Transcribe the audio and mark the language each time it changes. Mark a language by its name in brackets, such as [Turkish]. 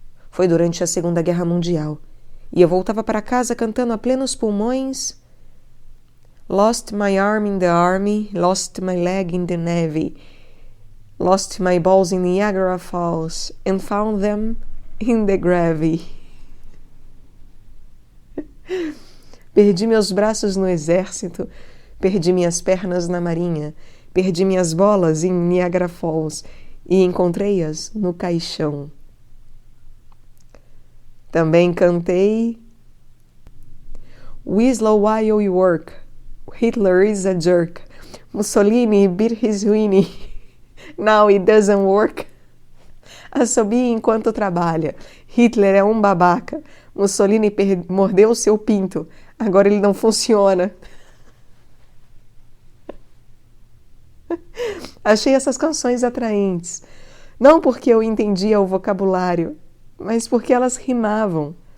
[Portuguese] Foi durante a Segunda Guerra Mundial, e eu voltava para casa cantando a plenos pulmões: [English] Lost my arm in the army, lost my leg in the navy, lost my balls in Niagara Falls and found them in the gravy. [Portuguese] Perdi meus braços no exército, perdi minhas pernas na marinha, perdi minhas bolas em Niagara Falls e encontrei-as no caixão. Também cantei [English] Whistle while you work, Hitler is a jerk, Mussolini beat his Winnie, now it doesn't work. [Portuguese] Assobie enquanto trabalha, Hitler é um babaca, Mussolini mordeu seu pinto, agora ele não funciona. Achei essas canções atraentes, não porque eu entendia o vocabulário, mas porque elas rimavam.